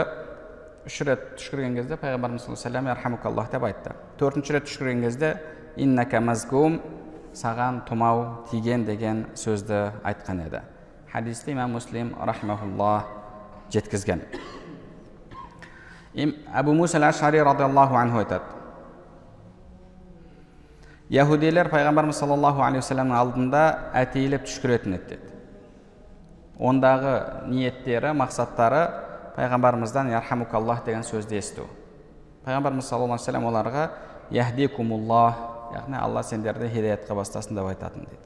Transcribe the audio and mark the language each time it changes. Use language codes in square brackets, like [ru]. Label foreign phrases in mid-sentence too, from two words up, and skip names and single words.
[kk] 3 рет түшкірген кезде пайғамбарымыз [ar] صلى الله عليه وسلم [kk] ярхамукаллах деп айтты. 4-ші рет түшкірген кезде [ar] إنك مزكوم, [kk] саған тұмау тиген деген сөзді айтқан еді. Хадисті имам Муслим рахмахуллах жеткізген. Абу Муса ал-Ашари [ar] رضي الله عنه [kk] айтады: яһудилер пайғамбарымыз [ar] صلى الله عليه وسلم [kk] алдында әтейілеп түшкіретін еді. Ондағы ниеттері, мақсаттары пайғамбарымыздан ярхамукаллах деген сөзді есту. Пайғамбарымыз [ar] صلى الله عليه وسلم [kk] оларға яхдикумуллах, яғни Алла сендерді хидаятқа бастасын деп айтатын дейді.